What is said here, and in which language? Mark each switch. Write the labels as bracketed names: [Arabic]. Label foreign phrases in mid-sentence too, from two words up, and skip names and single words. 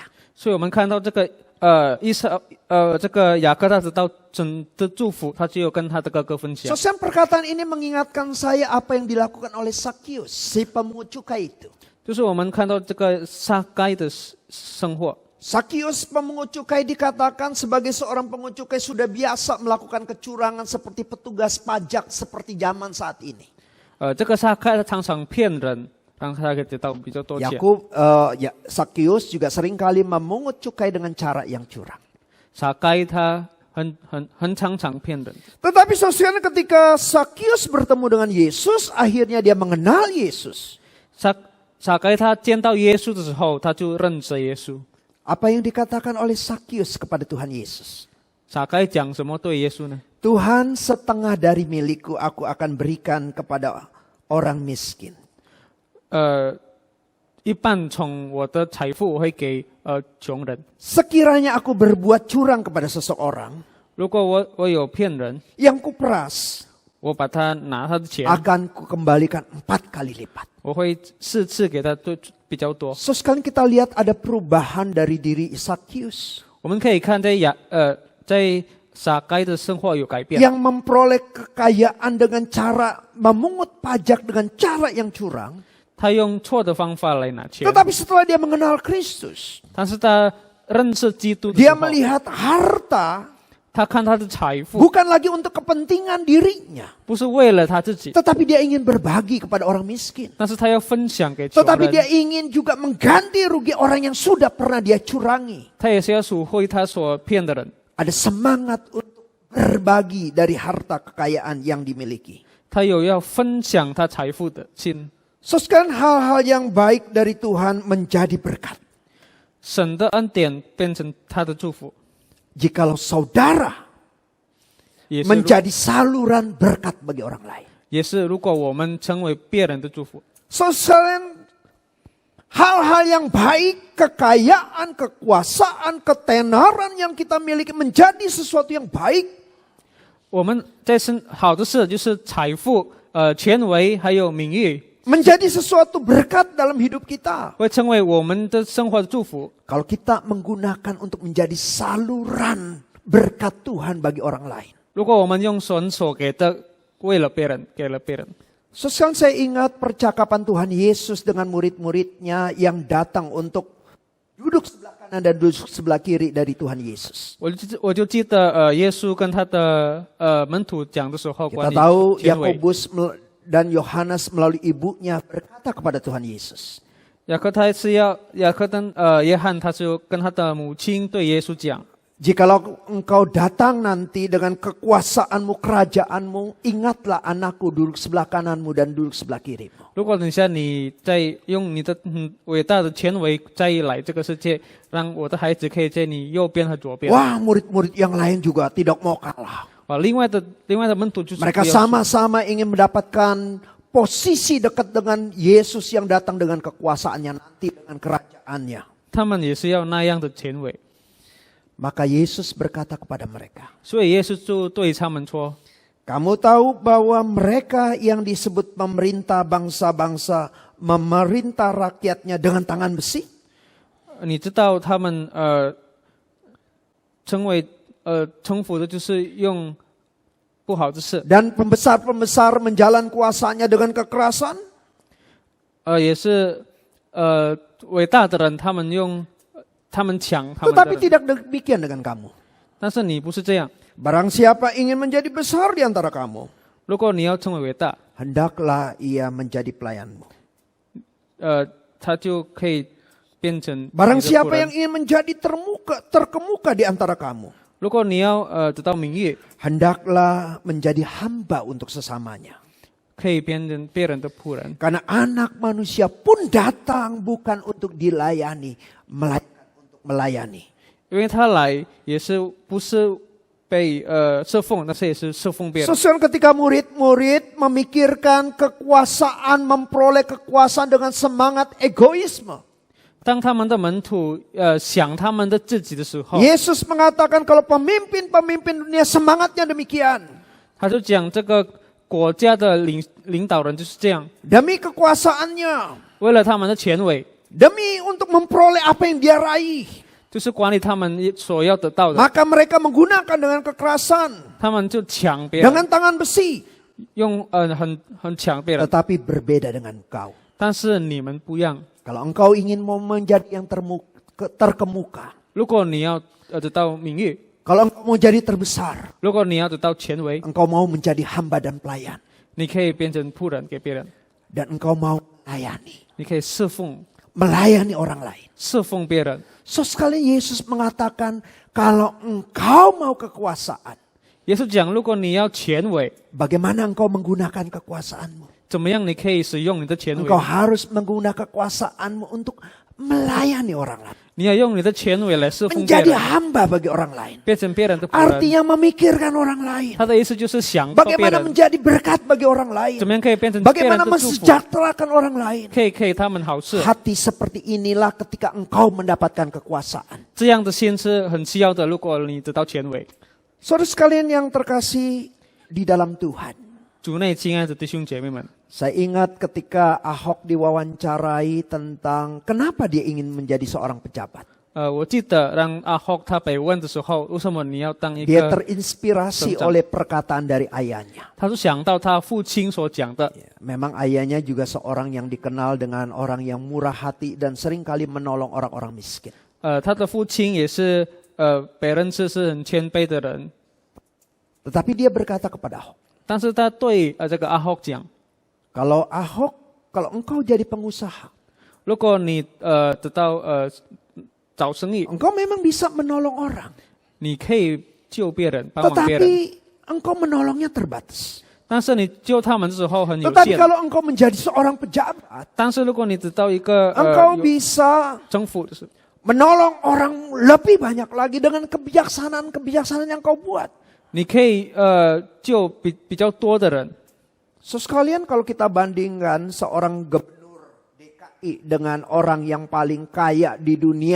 [Chinese] 所以我们看到这个这个雅各他得到神的祝福，他只有跟他的哥哥分享。 [Indonesian] Sekarang perkataan ini mengingatkan saya apa yang dilakukan oleh Sakius, si pemungut cukai itu. [Chinese] 就是我们看到这个撒该的生活。 [Indonesian] Sakius pemungut cukai dikatakan sebagai seorang pemungut cukai sudah biasa melakukan kecurangan seperti petugas pajak seperti zaman saat ini. [Chinese] 这个撒该他常常骗人，让他可以得到比较多钱。 [Indonesian] Sakius juga seringkali memungut cukai dengan cara yang curang. [Chinese] 撒该他很常骗人。 [Indonesian] Tetapi saudara ketika Sakius bertemu dengan Yesus, akhirnya dia mengenal Yesus. [Chinese] 撒该他见到耶稣的时候，他就认识耶稣。 [Indonesian] Apa yang dikatakan oleh Sakius kepada Tuhan Yesus? [Chinese] 撒该讲什么对耶稣呢？ [Indonesian] Tuhan, setengah dari milikku aku akan berikan kepada orang miskin. [Chinese] 一半从我的财富我会给穷人。 [Indonesian] Sekiranya aku berbuat curang kepada seseorang, [Chinese] 如果我有骗人， [Indonesian] yang kuperas [Chinese] 我把他拿他的钱， [Indonesian] akan kukembalikan 4 kali lipat. [Chinese] 我会4次给他比较多。 [Indonesian] So sekarang kita lihat ada perubahan dari diri Sakius [Chinese] 我们可以看在撒该的生活有改变， [Indonesian] yang memperoleh kekayaan dengan cara memungut pajak dengan cara yang curang. [Chinese] 他用错的方法来拿钱， [Indonesian] Tetapi setelah dia mengenal Kristus, [Chinese] 但是他认识基督的时 [Indonesian] dia [Chinese] 候， [Indonesian] melihat harta [Chinese] 他看他的财富 [Indonesian] bukan lagi untuk kepentingan dirinya, [Chinese] 不是为了他自己， [Indonesian] tetapi dia ingin berbagi kepada orang miskin. [Chinese] 但是他要分享给穷 [Indonesian] Tetapi dia [Chinese] 人， [Indonesian] ingin juga mengganti rugi orang yang sudah pernah dia curangi. [Chinese] 他也是要赎回他所骗的人。 [Indonesian] Ada semangat untuk berbagi dari harta kekayaan yang dimiliki. [Chinese] 他有要分享他财富的心， [Indonesian] So sekarang hal-hal yang baik dari Tuhan menjadi berkat. [Chinese] 神的恩典变成他的祝福， [Indonesian] Jikalau saudara [Chinese] 也是 [Indonesian] menjadi saluran berkat bagi orang lain. [Chinese] 也是如果我们成为别人的祝福， [Indonesian] So sekarang hal-hal yang baik, kekayaan, kekuasaan, ketenaran yang kita miliki menjadi sesuatu yang baik. [Chinese] 我们在好的事就是财富、权威还有名誉， [Indonesian] Menjadi sesuatu berkat dalam hidup kita. [Chinese] 会成为我们的生活的祝福。 [Indonesian] Kalau kita menggunakan untuk menjadi saluran berkat Tuhan bagi orang lain. [Chinese] 如果我们用神所给的，为了别人，给了别人。 [Indonesian] So, sekarang saya ingat percakapan Tuhan Yesus dengan murid-muridnya yang datang untuk duduk sebelah kanan dan duduk sebelah kiri dari Tuhan Yesus. [Chinese] 我就记得耶稣跟他的门徒讲的时候， [Indonesian] Kita [Chinese] 关于 [Indonesian] tahu [Chinese] 权威。 [Indonesian] Yakobus dan Yohanes melalui ibunya berkata kepada Tuhan Yesus. [Chinese] 雅各跟约翰，他就跟他的母亲对耶稣讲。 [Indonesian] Jikalau engkau datang nanti dengan kekuasaanmu, kerajaanmu, ingatlah anakku duduk sebelah kananmu dan duduk sebelah kirimu. [Chinese] 如果等下你在用你的伟大的权威再来这个世界，让我的孩子可以在你右边和左边。 [Indonesian] Wah, murid-murid yang lain juga tidak mau kalah. [Chinese] 另外的门徒就是不 [Indonesian] Mereka [Chinese] 要去 [Indonesian] sama-sama ingin mendapatkan posisi dekat dengan Yesus yang datang dengan kekuasaannya nanti dengan kerajaannya. [Chinese] 他们也是要那样的前卫， [Indonesian] Maka Yesus berkata kepada mereka, [Chinese] 所以耶稣就对他们说： [Indonesian] kamu tahu bahwa mereka yang disebut pemerintah bangsa-bangsa memerintah rakyatnya dengan tangan besi? [Chinese] 你知道他们称服的就是用不好的事， [Indonesian] Dan pembesar-pembesar menjalan kuasanya dengan kekerasan? [Chinese] 也是伟大的人，他们抢他们的 [Indonesian] Tetapi [Chinese] 人， [Indonesian] tidak demikian dengan kamu. [Chinese] 但是你不是这样。 [Indonesian] Barang siapa ingin menjadi besar di antara kamu, [Chinese] 如果你要成为伟大， [Indonesian] hendaklah ia menjadi pelayanmu. [Chinese] 他就可以变成你的 [Indonesian] Barang [Chinese] 仆 [Indonesian] siapa [Chinese] 人 [Indonesian] yang ingin menjadi terkemuka di antara kamu, [Chinese] 如果你要得到名誉， [Indonesian] hendaklah menjadi hamba untuk sesamanya. [Chinese] 可以变成别人的仆人。 [Indonesian] Karena anak manusia pun datang bukan untuk dilayani, melainkan untuk melayani. [Chinese] 因为他来也是不是被侍奉，但是也是侍奉别人。 [Indonesian] Sesuai ketika murid-murid memikirkan kekuasaan, memperoleh kekuasaan dengan semangat egoisme. [Chinese] 当他们的门徒想他们的自己的时候， [Indonesian] Yesus mengatakan kalau pemimpin-pemimpin dunia semangatnya demikian. [Chinese] 他就讲这个国家的领导人就是这样， [Indonesian] Demi kekuasaannya, [Chinese] 为了他们的权威， [Indonesian] demi untuk memperoleh apa yang dia raih. [Chinese] 就是管理他们所要得到的， [Indonesian] Maka mereka menggunakan dengan kekerasan, [Chinese] 他们就抢别人， [Indonesian] dengan tangan besi. [Chinese] 用很抢别人。 [Indonesian] Tetapi berbeda dengan engkau. [Chinese] 但是你们不一样， [Indonesian] Kalau engkau ingin mau menjadi yang terkemuka, [Chinese] 如果你要得到名誉， [Indonesian] kalau engkau mau jadi terbesar, [Chinese] 如果你要得到权威， [Indonesian] engkau mau menjadi hamba dan pelayan, [Chinese] 你可以变成仆人给别人， [Indonesian] dan engkau mau melayani, [Chinese] 你可以侍奉 [Indonesian] melayani orang lain. [Chinese] 侍奉别人。 [Indonesian] So sekali Yesus mengatakan, kalau engkau mau kekuasaan, [Chinese] 耶稣讲，如果你要权威， [Indonesian] bagaimana engkau menggunakan kekuasaanmu? [Chinese] 怎么样你可以使用你的权威？ [Indonesian] Engkau harus menggunakan kekuasaanmu untuk melayani orang lain. [Chinese] 你要用你的权威来侍奉别 [Indonesian] Menjadi [Chinese] 人， [Indonesian] hamba bagi orang lain. [Chinese] 变成别人的仆人。 [Indonesian] Artinya memikirkan orang lain. [Chinese] 他的意思就是想到别 [Indonesian] Bagaimana [Chinese] 人， [Indonesian] menjadi berkat bagi orang lain. [Chinese] 怎么样可以变成别人 [Indonesian] Bagaimana [Chinese] 的祝福， [Indonesian] mensejahterakan orang lain. [Chinese] 可以给他们好事。 [Indonesian] Hati seperti inilah ketika engkau mendapatkan kekuasaan. [Chinese] 这样的心是很需要的。如果你得到权威， [Indonesian] Saudara sekalian yang terkasih di dalam Tuhan. [Chinese] 主内亲爱的弟兄姐妹们， [Indonesian] Saya ingat ketika Ahok diwawancarai tentang kenapa dia ingin menjadi seorang pejabat. [Chinese] 我记得让阿霍他被问的时候，为什么你要当一 [Indonesian] Dia [Chinese] 个？ [Indonesian] terinspirasi oleh perkataan dari ayahnya. [Chinese] 他是想到他父亲所讲的， [Indonesian] Memang ayahnya juga seorang yang dikenal dengan orang yang murah hati dan seringkali menolong orang-orang miskin. [Chinese] 他的父亲也是被认识是很谦卑的人， [Indonesian] Tetapi dia berkata kepada Ahok, [Chinese] 但是他对这个阿霍讲， [Indonesian] kalau engkau jadi pengusaha, [Chinese] 如果你得到找生意， [Indonesian] engkau memang bisa menolong orang. [Chinese] 你可以救别人，帮忙别人， [Indonesian] Tetapi engkau menolongnya terbatas. [Chinese] 但是你救他们的时候很有 [Indonesian] Tetapi [Chinese] 限。 [Indonesian] kalau engkau menjadi seorang pejabat, [Chinese] 但是如果你得到一个 [Indonesian] engkau [Chinese] 有 [Indonesian] bisa [Chinese] 政府的是， [Indonesian] menolong orang lebih banyak lagi dengan kebijaksanaan-kebijaksanaan yang kau buat. [Chinese] 你可以救比较多的人。 [Indonesian] So sekalian kalau kita bandingkan seorang gubernur DKI dengan orang yang paling kaya di dunia,